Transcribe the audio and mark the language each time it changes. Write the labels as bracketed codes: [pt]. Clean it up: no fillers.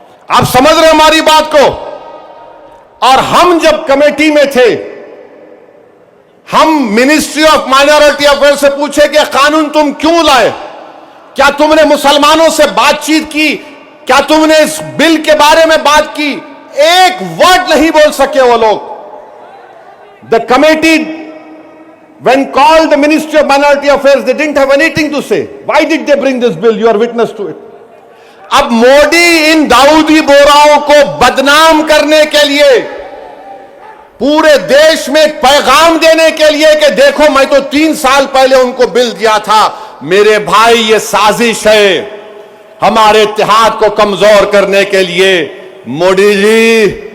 [hi] आप समझ रहे हमारी बात को? और हम जब कमेटी में थे, हम मिनिस्ट्री ऑफ माइनॉरिटी अफेयर से पूछे कि कानून तुम क्यों लाए, क्या तुमने मुसलमानों से बातचीत की, क्या तुमने इस बिल के बारे में बात की? एक वर्ड नहीं बोल सके वो लोग। [en] The committee when called the Ministry of Minority Affairs, they didn't have anything to say. Why did they bring this bill? You are witness to it. [hi] अब मोदी इन दाऊदी बोराओं को बदनाम करने के लिए, पूरे देश में एक पैगाम देने के लिए कि देखो मैं तो 3 साल पहले उनको बिल दिया था। मेरे भाई, ये साजिश है हमारे इत्तेहाद को कमजोर करने के लिए। मोदी जी,